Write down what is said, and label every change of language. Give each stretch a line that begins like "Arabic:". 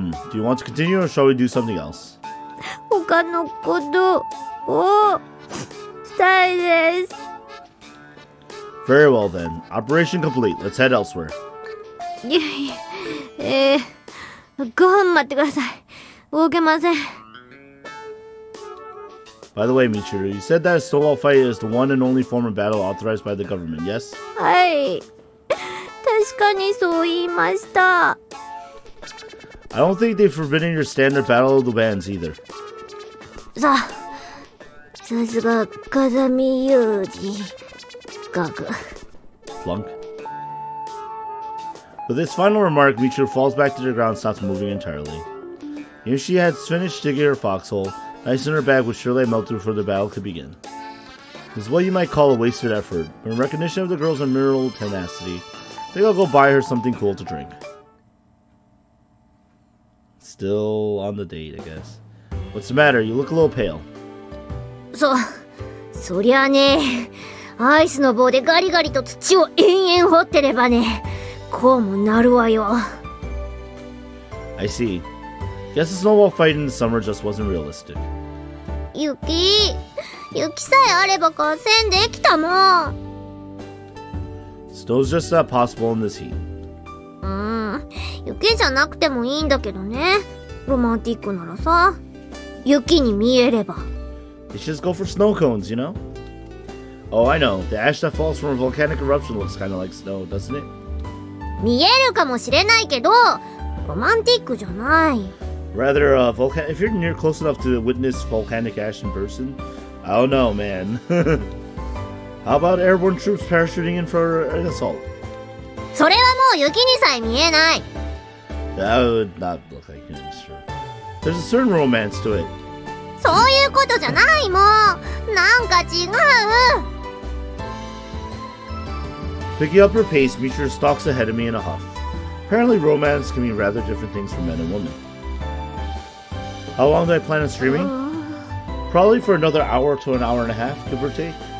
English: Do you want to continue or shall we do something else?
Japanese: 他のことをしたいです。
English: Very well then. Operation complete. Let's head elsewhere.
Japanese: いやいや、5分待ってください。動けません。
English: By the way, Michiru, you said that a snowball fight is the one and only form of battle authorized by the government, yes?
Japanese: はい。確かにそう言いました。
English: I don't think they've forbidden your standard battle of the bands either.
Japanese: さすが風見雄二学。
English: Flunk. With this final remark, Michiru falls back to the ground and stops moving entirely. If she had finished digging her foxhole, ice in her bag would surely melt before the battle could begin. This is what you might call a wasted effort, but in recognition of the girl's unmirrored tenacity, I think I'll go buy her something cool to drink. Still on the date, I guess. What's the matter? You look a little pale.
Japanese: そりゃね、アイスの棒でガリガリと土を延々掘ってればね、こうもなるわよ。
English: I see. Guess the snowball fight in the summer just wasn't realistic.
Japanese: 雪さえあれば合戦できたもん。
English: Snow's just not possible in this heat.
Japanese: 雪じゃなくてもいいんだけどね。ロマンティックならさ、雪に見えれば。
English: You should just go for snow cones, you know? Oh, I know. The ash that falls from a volcanic eruption looks kind of like snow, doesn't it?
Japanese: 見えるかもしれないけど、ロマンティックじゃない。
English: Rather, if you're near close enough to witness volcanic ash in person, I don't know, man. How about airborne troops parachuting in for an assault?
Japanese: それはもう雪にさえ見えない。
English: That would not look like it, sure. There's a certain romance to it.
Japanese: そういうことじゃないもん。なんか違う。
English: Picking up her pace, Michiru stalks ahead of me in a huff. Apparently, romance can mean rather different things for men and women. How long do I plan on streaming? Probably for another hour to an hour and a half, give or take.